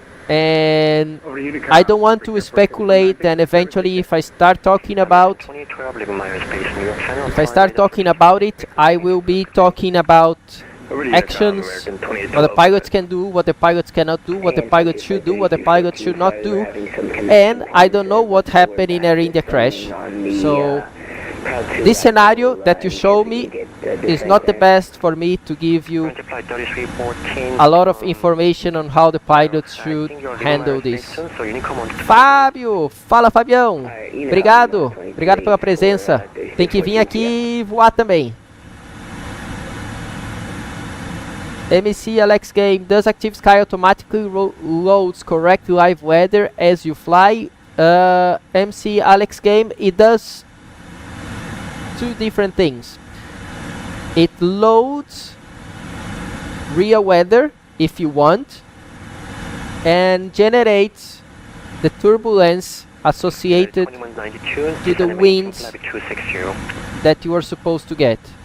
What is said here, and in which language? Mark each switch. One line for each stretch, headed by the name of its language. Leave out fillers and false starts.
English: And I don't want to speculate, and eventually if I start talking about it, I will be talking about actions, what the pilots can do, what the pilots cannot do, what the pilots should do, what the pilots should not do, and I don't know what happened in Air India crash. So this scenario that you show me is not the best for me to give you a lot of information on how the pilots should handle this.
Portuguese: Fábio, fala Fabião. Obrigado, obrigado pela presença. Tem que vir aqui voar também.
English: MC Alex Game, does Active Sky automatically loads correct live weather as you fly? MC Alex Game, it does two different things. It loads real weather if you want, and generates the turbulence associated to the winds that you are supposed to get.